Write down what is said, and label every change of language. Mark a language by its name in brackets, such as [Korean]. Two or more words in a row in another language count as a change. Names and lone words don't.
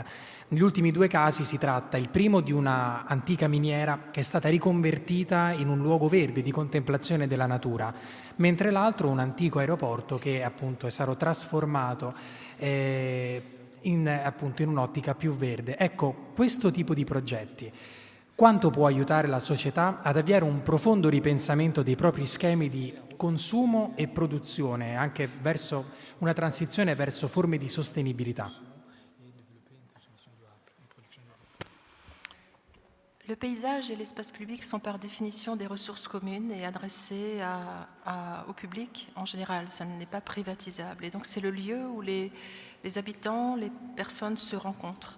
[Italian] Negli ultimi due casi si tratta il primo di una antica miniera che è stata riconvertita in un luogo verde di contemplazione della natura, mentre l'altro un antico aeroporto che appunto è stato trasformato in un'ottica più verde. Ecco, questo tipo di progetti quanto può aiutare la società ad avviare un profondo ripensamento dei propri schemi di consumo e produzione, anche verso una transizione verso forme di sostenibilità? [French] Le paysage et l'espace public sont par définition des ressources communes et adressées au public en général. Ça n'est pas privatisable. Et donc c'est le lieu où les habitants, les personnes se rencontrent.